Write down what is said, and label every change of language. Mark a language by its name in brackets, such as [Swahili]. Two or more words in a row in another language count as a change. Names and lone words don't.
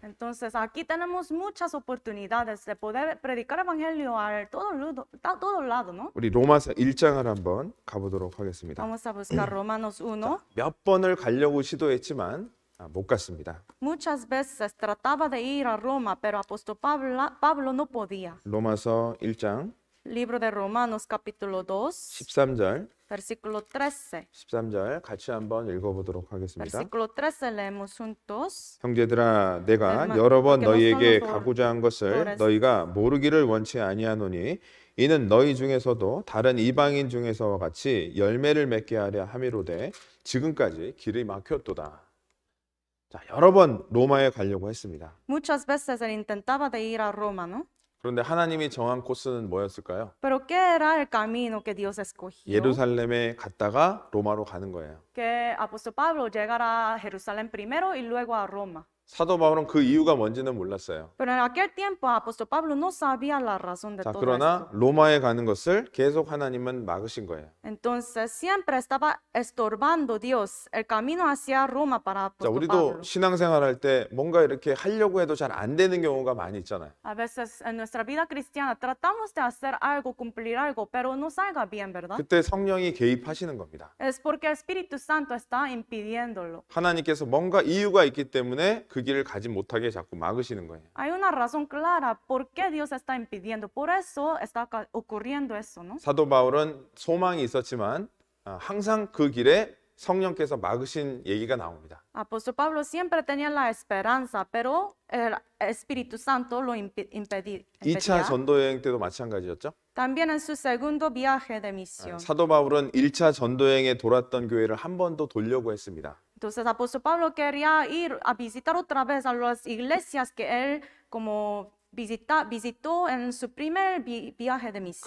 [Spanish] Entonces aquí tenemos muchas oportunidades de poder predicar evangelio a todo lado, ¿no? [Korean] 우리 로마서 1장을 한번 가보도록 하겠습니다. [Spanish] Vamos a buscar Romanos 1. [Korean] 몇 번을 가려고 시도했지만 못 갔습니다. [Spanish] Muchas veces trataba de ir a Roma, pero apóstol Pablo no podía. [Korean] 로마서 1장 [Spanish] Libro de Romanos capítulo 2, [Korean] 13절 [Spanish] versículo 13. [Korean] 13절 같이 한번 읽어보도록 하겠습니다. [Spanish] Versículo 13 leemos juntos. [Korean] 형제들아 내가 [Spanish] hermano, [Korean] 여러 번 [Spanish] porque [Korean] 너희에게 [Spanish] nosotros [Korean] 가고자 한 것을 [Spanish] pobres. [Korean] 너희가 모르기를 원치 아니하노니 이는 너희 중에서도 다른 이방인 중에서와 같이 열매를 맺게 하려 함이로되 지금까지 길이 막혔도다. 자, 여러 번 로마에 가려고 했습니다. [Spanish] Muchas veces él intentaba de ir a Roma, ¿no? [Korean] 그런데 하나님이 정한 코스는 뭐였을까요? [Spanish] Pero ¿qué era el camino que Dios escogió? [Korean] 예루살렘에 갔다가 로마로 가는 거예요. [Spanish] Que apóstol Pablo llegara a Jerusalén primero y luego a Roma. [Korean] 사도 바울은 그 이유가 뭔지는 몰랐어요. [Spanish] Pero en aquel tiempo apóstol Pablo no sabía la razón de [Korean] 자, [Spanish] todo [Korean] 그러나 [Spanish] esto. [Korean] 로마에 가는 것을 계속 하나님은 막으신 거예요. [Spanish] Entonces siempre estaba estorbando Dios el camino hacia Roma para [Korean] 자, [Spanish] apóstol [Korean] 우리도 [Spanish] Pablo. [Korean] 신앙생활 할 때 뭔가 이렇게 하려고 해도 잘 안 되는 경우가 많이 있잖아요. [Spanish] A veces en nuestra vida cristiana tratamos de hacer algo, cumplir algo, pero no salga bien, ¿verdad? [Korean] 그때 성령이 개입하시는 겁니다. [Spanish] Es porque el Espíritu Santo está impidiéndolo. [Korean] 하나님께서 뭔가 이유가 있기 때문에 그 길을 가지 못하게 자꾸 막으시는 거예요. [Spanish] Hay una razón clara por qué Dios está impidiendo. Por eso está ocurriendo eso, ¿no? [Korean] 사도 바울은 소망이 있었지만 항상 그 길에 성령께서 막으신 얘기가 나옵니다. [Spanish] Apóstol Pablo siempre tenía la esperanza, pero el Espíritu Santo lo impedía. [Korean] 2차 전도 여행 때도 마찬가지였죠. [Spanish] También en su segundo viaje de misión. [Korean] 사도 바울은 1차 전도 여행에 돌았던 교회를 한 번 더 돌려고 했습니다. [Spanish] Entonces, apóstol Pablo quería ir a visitar otra vez a las iglesias que él como visitó en su primer viaje de misión.